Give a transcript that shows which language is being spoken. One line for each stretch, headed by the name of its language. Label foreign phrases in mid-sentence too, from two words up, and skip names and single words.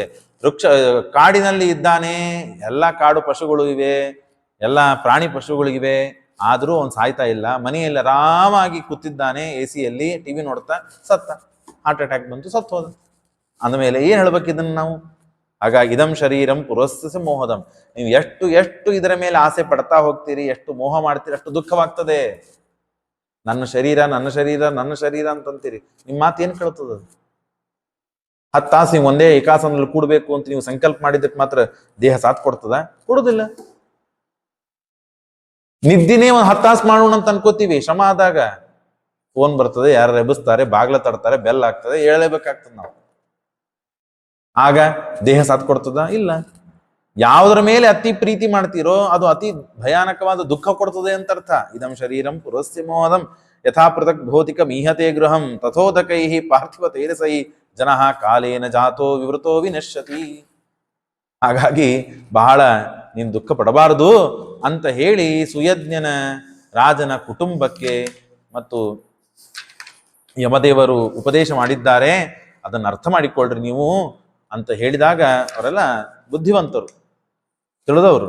Kannada: ಕಾಡಿನಲ್ಲಿ ಇದ್ದಾನೆ, ಎಲ್ಲ ಕಾಡು ಪಶುಗಳು ಇವೆ, ಎಲ್ಲ ಪ್ರಾಣಿ ಪಶುಗಳಿವೆ, ಆದರೂ ಅವನು ಸಾಯ್ತಾ ಇಲ್ಲ. ಮನೆಯಲ್ಲಿ ಆರಾಮಾಗಿ ಕೂತಿದ್ದಾನೆ, AC-ಯಲ್ಲಿ TV ನೋಡ್ತಾ, ಸತ್ತ.
English: heart attack
Kannada: ಬಂತು, ಸತ್ತು ಹೋದ. ಅಂದಮೇಲೆ ಏನ್ ಹೇಳ್ಬೇಕು ಇದನ್ನು ನಾವು?
Sanskrit: ಹಾಗಾಗಿ ಇದಂ ಶರೀರಂ ಪುರಸ್ಸ ಮೋಹದಂ.
Kannada: ನೀವು ಎಷ್ಟು ಇದರ ಮೇಲೆ ಆಸೆ ಪಡ್ತಾ ಹೋಗ್ತೀರಿ, ಎಷ್ಟು ಮೋಹ ಮಾಡ್ತೀರಿ, ಅಷ್ಟು ದುಃಖವಾಗ್ತದೆ. ನನ್ನ ಶರೀರ ನನ್ನ ಶರೀರ ನನ್ನ ಶರೀರ ಅಂತಂತೀರಿ, ನಿಮ್ಮ ಮಾತು ಏನ್ ಕೇಳ್ತದ? 10 ತಾಸು ನೀವು ಒಂದೇ ಏಕಾಸನದಲ್ಲಿ ಕೂಡ್ಬೇಕು ಅಂತ ನೀವು ಸಂಕಲ್ಪ ಮಾಡಿದ್ದಕ್ಕೆ ಮಾತ್ರ ದೇಹ ಸಾಥ್ ಕೊಡ್ತದ? ಕೊಡುದಿಲ್ಲ. ನಿದ್ದಿನೇ 10 ತಾಸು ಮಾಡೋಣ ಅಂತ ಅನ್ಕೋತೀವಿ. ಶ್ರಮ ಆದಾಗ ಫೋನ್ ಬರ್ತದೆ, ಯಾರು ಎಬ್ಬಿಸ್ತಾರೆ, ಬಾಗ್ಲ ತಡ್ತಾರೆ, ಬೆಲ್ ಆಗ್ತದೆ, ಹೇಳಲೇಬೇಕಾಗ್ತದೆ ನಾವು. ಆಗ ದೇಹ ಸಾಥ್ ಕೊಡ್ತದ? ಇಲ್ಲ. ಯಾವುದರ ಮೇಲೆ ಅತಿ ಪ್ರೀತಿ ಮಾಡ್ತೀರೋ ಅದು ಅತಿ ಭಯಾನಕವಾದ ದುಃಖ ಕೊಡ್ತದೆ ಅಂತ ಅರ್ಥ.
Sanskrit: ಇದಂ ಶರೀರಂ ಪುರಸ್ಯ ಮೋಹದಂ ಯಥಾ ಪೃಥಕ್ ಭೌತಿಕ ಮೀಹತೆ ಗೃಹಂ ತಥೋದಕೈ ಪಾರ್ಥಿವ ತೇಜಸೈ ಜನಃ ಕಾಲೇನ ಜಾತೋ ವಿವೃತೋ ವಿನಶ್ಯತಿ.
Kannada: ಹಾಗಾಗಿ ಬಹಳ ನೀನು ದುಃಖ ಪಡಬಾರದು ಅಂತ ಹೇಳಿ ಸುಯಜ್ಞನ ರಾಜನ ಕುಟುಂಬಕ್ಕೆ ಮತ್ತು ಯಮದೇವರು ಉಪದೇಶ ಮಾಡಿದ್ದಾರೆ. ಅದನ್ನು ಅರ್ಥ ಮಾಡಿಕೊಳ್ಳ್ರಿ ನೀವು ಅಂತ ಹೇಳಿದಾಗ ಅವರೆಲ್ಲ ಬುದ್ಧಿವಂತರು, ತಿಳಿದವರು.